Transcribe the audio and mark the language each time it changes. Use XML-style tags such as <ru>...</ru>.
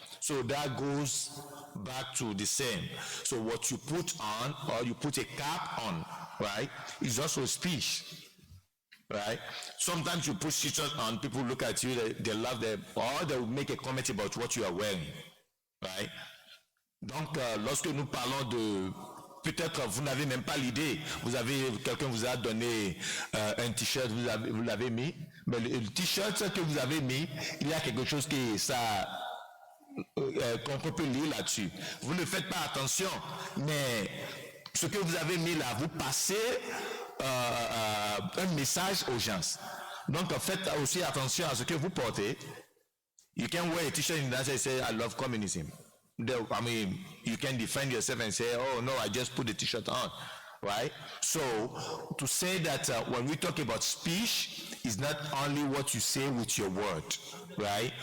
<en>So that goes back to the same. So what you put on, or you put a cap on, right, is also a speech, right? Sometimes you put t-shirt on, people look at you, they love them, or they will make a comment about what you are wearing, right?</en> <fr>Donc, lorsque nous parlons de, peut-être vous n'avez même pas l'idée, quelqu'un vous a donné un t-shirt, vous l'avez mis, mais le t-shirt que vous avez mis, il y a quelque chose qui qu'on peut lire là-dessus. Vous ne faites pas attention, mais ce que vous avez mis là, vous passez un message aux gens. Donc, faites aussi attention à ce que vous portez.</fr> <en>You can wear a t-shirt in that and say, I love communism. I mean, you can defend yourself and say, oh no, I just put the t-shirt on, right? So, to say that when we talk about speech, it's not only what you say with your word, right?</en>